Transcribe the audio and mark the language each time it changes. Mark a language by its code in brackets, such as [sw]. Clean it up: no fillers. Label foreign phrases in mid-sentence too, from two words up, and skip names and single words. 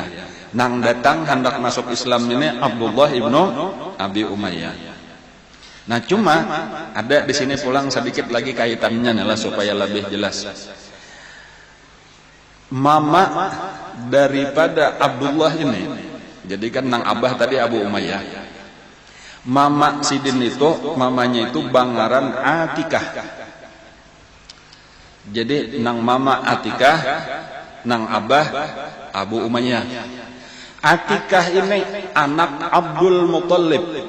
[bjn] Nang datang hendak masuk Islam ini Abdullah ibnu Abi Umayyah. Nah cuma ada di sini pulang sedikit lagi kaitannya lah supaya lebih jelas. Mama daripada Abdullah ini, jadi kan nang abah tadi Abu Umayyah. Mama Sidin itu, mamanya itu Bangaran Atikah. Jadi nang mama Atikah, nang abah Abu Umayyah. Atikah ini anak Abdul Muthalib.